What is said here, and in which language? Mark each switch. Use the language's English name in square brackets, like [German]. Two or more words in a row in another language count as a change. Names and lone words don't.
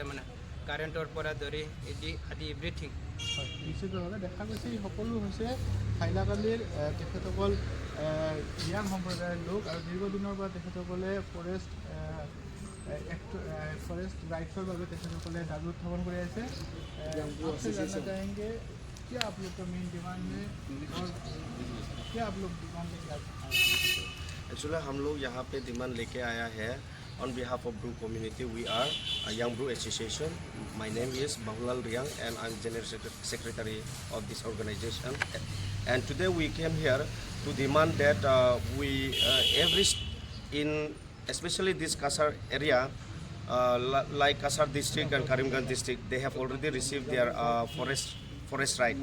[Assamese] তাৰমানে কাৰেণ্টৰ পৰা ধৰি আদি এভৰিথিং। নিশ্চিতভাৱে দেখা গৈছে এই সকলো হৈছে হাইলাকান্দিৰ তেখেতসকল য়াং সম্প্ৰদায়ৰ লোক আৰু দীৰ্ঘদিনৰ পৰা তেখেতসকলে [English] forest rights [Assamese] বাবে তেখেতসকলে দাবী উত্থাপন কৰি আছে। [Hindi] क्या आप लोग का [English] main demand [Hindi] है और क्या आप लोग डिमांड लेके आए? एक्चुअली हम लोग यहाँ पे डिमांड लेके आया है [English] on behalf of Bru community. We are a Young Bru Association. My name is Bahulal Riang and I'm General Secretary of this organization. And today we came here to demand that especially this Kasar area, like Kasar district and Karimganj district, they have already received their forest right.